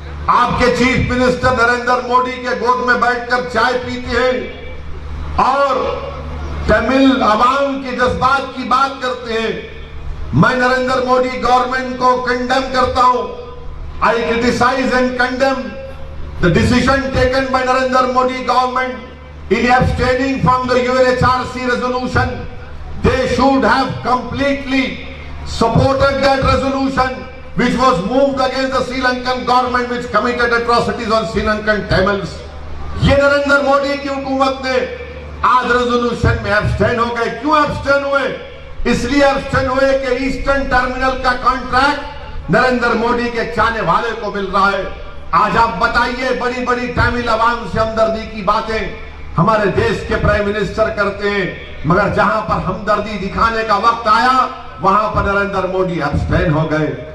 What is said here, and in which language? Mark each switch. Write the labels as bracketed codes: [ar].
[hi] आपके chief minister Narendra Modi के गोद में बैठकर चाय पीते हैं और तमिल अवाम के जज्बात की बात करते हैं। मैं नरेंद्र मोदी गवर्नमेंट को कंडेम करता हूं। [en] I criticise and condemn the decision taken by Narendra Modi government in abstaining from the UNHRC resolution. They should have completely supported that resolution which was moved against the Sri Lankan government which committed atrocities on Sri Lankan Tamils. [hi] ये नरेंद्र मोदी की हुकूमत ने आज resolution में abstain हो गए। क्यों abstain हुए? इसलिए एब्स्टेन हुए कि ईस्टर्न टर्मिनल का कॉन्ट्रैक्ट नरेंद्र मोदी के चाहने वाले को मिल रहा है। आज आप बताइए, बड़ी बड़ी तमिल अवाम से हमदर्दी की बातें हमारे देश के प्राइम मिनिस्टर करते हैं, मगर जहां पर हमदर्दी दिखाने का वक्त आया वहां पर नरेंद्र मोदी एब्स्टेन हो गए।